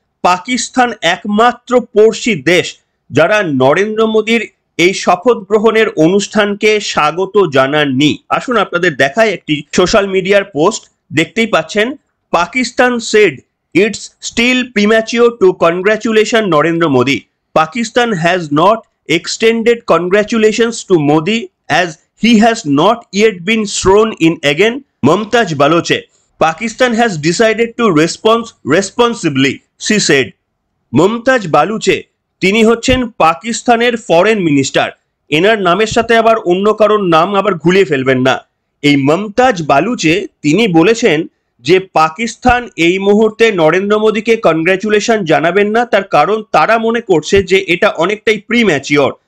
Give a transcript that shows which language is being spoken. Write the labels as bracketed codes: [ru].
[bn] পাকিস্তান একমাত্র পড়শি দেশ যারা নরেন্দ্র মোদীর এই শপথ গ্রহণের অনুষ্ঠানকে স্বাগত জানাননি। আসুন আপনাদের দেখায় একটি সোশ্যাল মিডিয়ার পোস্ট, দেখতেই পাচ্ছেন, [en] Pakistan said it's still premature to congratulation Narendra Modi. Pakistan has not extended congratulations to Modi as he has not yet been sworn in again. Mumtaz Baloche, Pakistan has decided to respond responsibly, she said. [bn] Mumtaz বালুচে, তিনি হচ্ছেন পাকিস্তানের foreign minister. এনার নামের সাথে আবার অন্য কারোর নাম আবার ঘুলিয়ে ফেলবেন না। এই মমতাজ বালুচে তিনি বলেছেন যে পাকিস্তান এই মুহূর্তে নরেন্দ্র মোদীকে কনগ্রাচুলেশন জানাবেন না, তার কারণ তারা মনে করছে যে এটা অনেকটাই প্রিম্যাচিওর।